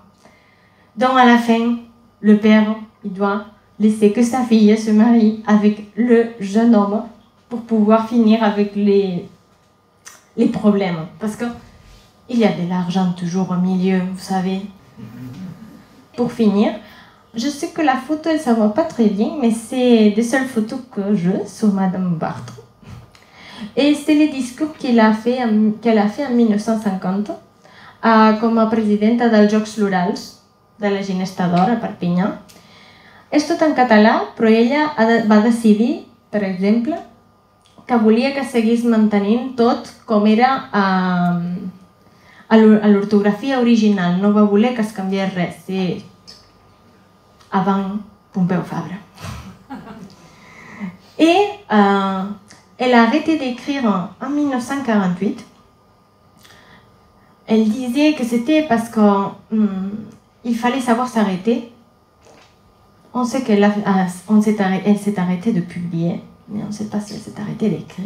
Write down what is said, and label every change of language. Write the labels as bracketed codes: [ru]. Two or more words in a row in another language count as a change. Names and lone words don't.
[fr] Donc à la fin, le père, il doit laisser que sa fille se marie avec le jeune homme pour pouvoir finir avec les problèmes. Parce que il y a de l'argent toujours au milieu, vous savez. Pour finir, je sais que la photo, elle ne va pas très bien, mais c'est des seules photos que j'ai sur Madame Bartre. Et c'est le discours qu'elle a fait en 1950 [ca] com a presidenta dels Jocs Florals de la Ginesta d'Or a Perpinyà. És tot en català, però ella va decidir, per exemple, que volia que seguís mantenint tot com era a l'ortografia original. No va voler que es canviés res. [fr] Sí. Avant Pompeu Fabra. Et elle a arrêté d'écrire en 1948. Elle disait que c'était parce qu'il fallait savoir s'arrêter. On sait qu'elle s'est arrêtée de publier, mais on ne sait pas si elle s'est arrêtée d'écrire.